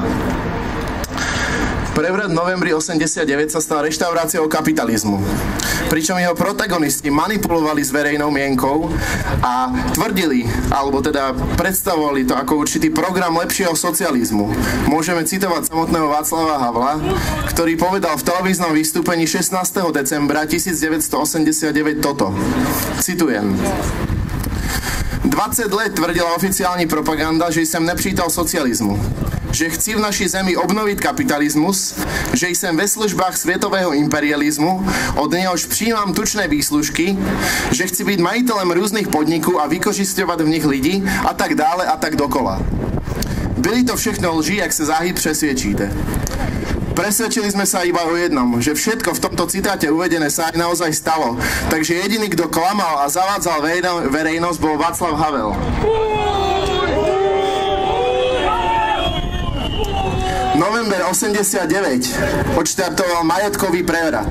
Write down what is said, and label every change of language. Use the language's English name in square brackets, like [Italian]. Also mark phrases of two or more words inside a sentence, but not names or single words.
[Slovak] Prevrat v novembri 89 sa stal reštauráciou kapitalizmu, pričom jeho protagonisti manipulovali s verejnou mienkou a tvrdili, alebo teda predstavovali to ako určitý program lepšieho socializmu. Môžeme citovať samotného Václava Havla, ktorý povedal v televíznom vystúpení 16. decembra 1989 toto. Citujem. [Czech] 20 let tvrdila oficiální propaganda, že jsem nepřítel socialismu. že chci [Slovak] v našej zemi obnoviť kapitalizmus, [Czech] že jsem ve službách [Slovak] svetového imperializmu, [Czech] od něhož přijímám tučné výslužky, že chci být majitelem různých podniků a vykořisťovat v nich lidi a tak dále a tak dokola. Byli to všechno lži, jak se záhy přesvědčíte. [Slovak] Presvedčili sme sa iba o jednom, že všetko v tomto citáte uvedené sa aj naozaj stalo. Takže jediný, kto klamal a zavádzal verejnosť, bol Václav Havel. November 89 odštartoval majetkový prevrat.